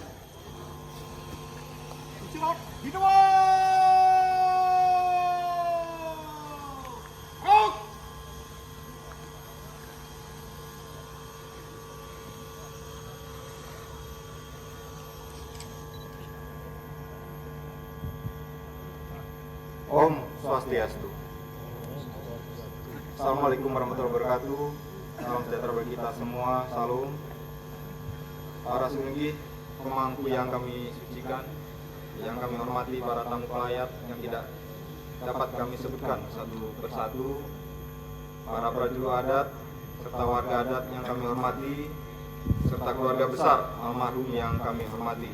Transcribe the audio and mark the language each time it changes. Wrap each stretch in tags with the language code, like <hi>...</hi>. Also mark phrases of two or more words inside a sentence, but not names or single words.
<id>Silat di depan. Rout. Om Swastiastu.</id> <ar>السلام عليكم ورحمة الله وبركاته.</ar> <id>Salam sejahtera bagi kita semua. Salam. Para sungguh pemangku yang kami sucikan, yang kami hormati, para tamu pelayat yang tidak dapat kami sebutkan satu persatu, para prajurit adat serta warga adat yang kami hormati, serta keluarga besar almarhum yang kami hormati.</id>